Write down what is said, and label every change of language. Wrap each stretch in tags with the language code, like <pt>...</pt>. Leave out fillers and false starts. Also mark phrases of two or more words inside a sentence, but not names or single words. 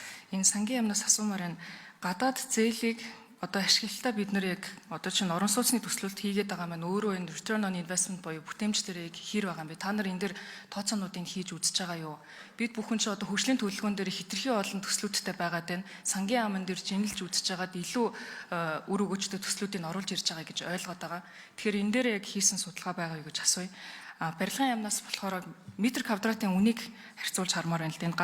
<mn>Энэ сангийн яамнаас асуумаар энэ гадаад зээлийг одоо ашиглалтаа бид нэр яг одоо чинь орон сууцны төслөлт хийгээд байгаа маань өөрөө энэ</mn> <en>return on investment</en> <mn>боёо бүтээмж дээр яг хэр байгаа юм бэ? Та нар энэ дээр тооцоонуудыг хийж үзэж байгаа юу? Бид бүхэн ч одоо хөгжлийн төлөвлөгөөн дээр хэтэрхий олон төслүүдтэй байгаад байна. Сангийн яамн дээр жинэлж үзэж байгаад илүү үр өгөөжтэй төслүүдийг оруулж ирж байгаа гэж ойлгоод байгаа. Тэгэхээр энэ дээр яг хийсэн судалгаа байгаа юу гэж асууя. Барилгын яамнаас болохоор метр квадратын үнийг харьцуулж хармаар байна л дээ.</mn>